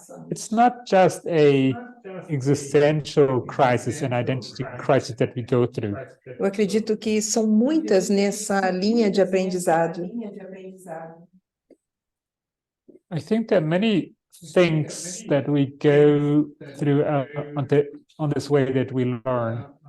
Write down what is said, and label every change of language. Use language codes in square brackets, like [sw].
[en] It's not just a existential crisis, an identity crisis that we go through. [pt] Eu acredito que são muitas nessa linha de aprendizado. [en] I think there are many things that we go through on this way that we learn.